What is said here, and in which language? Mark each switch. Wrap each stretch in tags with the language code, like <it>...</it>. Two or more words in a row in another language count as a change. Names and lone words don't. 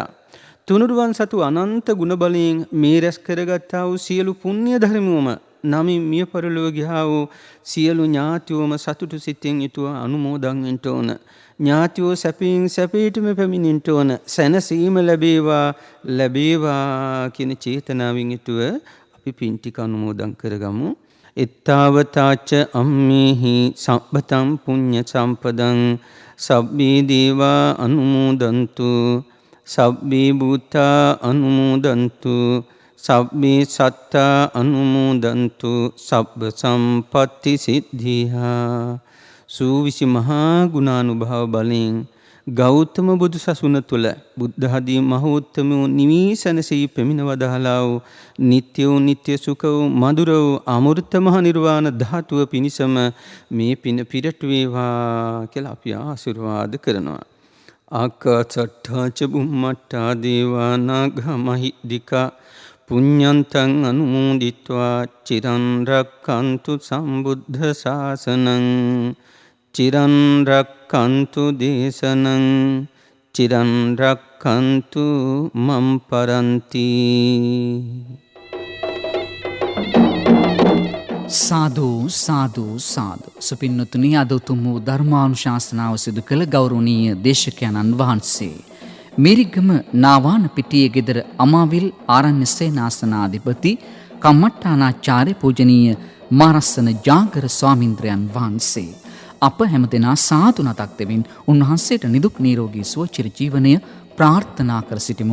<si>තුනුරුවන් සතු අනන්ත ගුණ බලයෙන් මේ රැස් කරගත්තා වූ සියලු පුණ්‍ය ධර්මවම නමින් මිය පරලොව ගියා වූ සියලු ඥාතිවම සතුටු සිතින් යුතුව අනුමෝදන් වෙන්න ඕන. ඥාතියෝ සැපීටම පැමිණෙන්න ඕන. සැනසීම ලැබේවා කියන චේතනාවෙන් යුතුව අපි පින් ටික අනුමෝදන් කරගමු.</si> <pi>එත්තාවතාච අම්මේහි සම්පතං පුඤ්ඤ සම්පදං සබ්බේ දේවා අනුමෝදන්තු සබ්බේ භූතා අනුමෝදන්තු සබ්බේ සත්තා අනුමෝදන්තු සබ්බ සම්පත්ති සිද්ධියා.</pi> <si>සූවිසි මහා ගුණානුභාව බලෙන් ගෞතම බුදු සසුන තුළ බුද්ධ ආදී මහෝත්තමෝ නිවිසනසී පෙමින වදාළා වූ නිත්‍ය සුඛ වූ මధుර වූ අමෘත මහ නිර්වාණ ධාතුව පිණිසම මේ පින පිරට වේවා කියලා අපි ආශිර්වාද කරනවා.</si> <pi>ආකාසට්ඨා ච බුම්මට්ඨා දේවා නාග මහිද්దికා පුඤ්ඤන්තං අනුමෝදිत्वा චිරන් රක්ඛන්තු සම්බුද්ධ ශාසනං චිරන් රක්ඛන්තු දේශනං චිරන් රක්ඛන්තු මම් පරන්ති.</pi> <si>සාදු සාදු සාදු. සුපින්නතුනි අද උතුම් වූ ධර්මානුශාසනාව සිදු කළ ගෞරවනීය දේශකයන්න් වහන්සේ මිරිගම නාවාන පිටියේ ගෙදර අමාවිල් ආරණ්‍ය සේනාසනාධිපති කම්මට්ටානාචාර්ය පූජනීය මාරස්සන ජාගර ස්වාමින්ද්‍රයන් වහන්සේ අප හැමදෙනා සාදු නතක් දෙමින් උන්වහන්සේට නිදුක් නිරෝගී සුව චිර ජීවනය ප්‍රාර්ථනා කර සිටිමු.</si>